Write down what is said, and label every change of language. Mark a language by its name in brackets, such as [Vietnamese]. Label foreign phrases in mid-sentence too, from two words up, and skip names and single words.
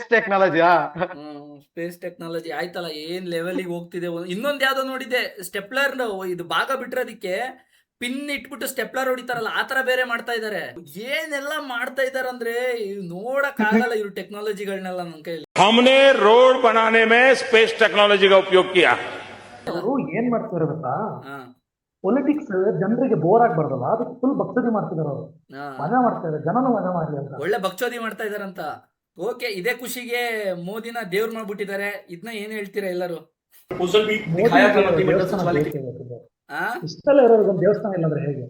[Kannada] ಟೆಕ್ನಾಲಜಿ ಆಯ್ತಲ್ಲ, ಏನ್ ಲೆವೆಲ್ಗೆ ಹೋಗ್ತಿದೆ. ಇನ್ನೊಂದ್ ಯಾವ್ದೋ ನೋಡಿದೆ, ಸ್ಟೆಪ್ಲರ್ ಇದು ಭಾಗ ಬಿಟ್ಟಿರೋದಿಕ್ಕೆ ಪಿನ್ ಇಟ್ಬಿಟ್ಟು ಸ್ಟೆಪ್ಲರ್ ಹೊಡಿತಾರಲ್ಲ, ಆತರ ಬೇರೆ ಮಾಡ್ತಾ ಇದಾರೆ. ಏನೆಲ್ಲ ಮಾಡ್ತಾ ಇದಾರೆ ಅಂದ್ರೆ ನೋಡಕ್ ಆಗಲ್ಲ ಇವ್ರ ಟೆಕ್ನಾಲಜಿಗಳನ್ನೆಲ್ಲ ನನ್ ಕೈಯಲ್ಲಿ. [Hindi] हमने रोड बनाने में स्पेस टेक्नोलॉजी का उपयोग किया. [Kannada] ಅವರು ಏನ್ ಮಾಡ್ತಾರೆ ಗೊತ್ತಾ, ಪೊಲಿಟಿಕ್ಸ್ ಜನರಿಗೆ ಬೋರ್ ಆಗ್ಬಾರ್ದಲ್ಲ, ಅದಕ್ಕೆ ಫುಲ್ ಭಕ್ತದಿ ಮಾಡ್ತಿದಾರೆ. ಅವರು ಮಜಾ ಮಾಡ್ತಾ ಇದಾರೆ, ಜನನು ಮಜಾ ಮಾಡ್ಲಿ ಅಂತ ಒಳ್ಳೆ ಭಕ್ತೋದಿ ಮಾಡ್ತಾ ಇದಾರಂತ. ಓಕೆ, ಇದೇ ಖುಷಿಗೆ ಮೋದಿನ ದೇವ್ರ ಮಾಡ್ಬಿಟ್ಟಿದ್ದಾರೆ. ಇದನ್ನ ಏನ್ ಹೇಳ್ತೀರಾ ಎಲ್ಲರೂ? ಇಷ್ಟೆಲ್ಲ ಇರೋದು ದೇವಸ್ಥಾನ ಇಲ್ಲ ಅಂದ್ರೆ ಹೇಗೆ